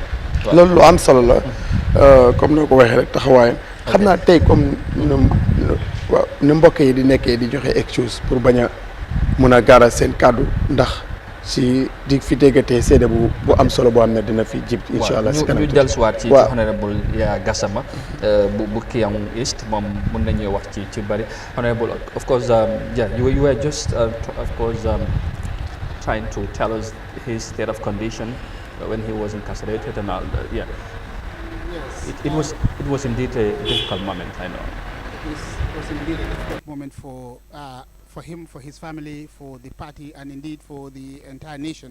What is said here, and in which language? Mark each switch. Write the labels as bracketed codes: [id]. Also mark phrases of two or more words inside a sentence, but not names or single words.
[wo] loolu lu am solo la comme noo ko waxee rek taxawaayam xam naa tey comme nu mbokk yi di nekkee di joxe [fr] excuse pour [wo] bañ a mun a gaaral seen kàddu ndax si di fi déggatee seede bu am solo boo xam ne dina fi jib [ar] إن شاء الله [wo] si kanam ñu dellusiwaat ci honorable Yaya Gassama bu Kiang East moom mun nañu wax ci bari honorable [en] of course you were just of course trying to tell us his state of condition when he was incarcerated and all that. Yes. It was indeed a difficult moment, I know. It was indeed a difficult moment for him, for his family, for the party, and indeed for the entire nation.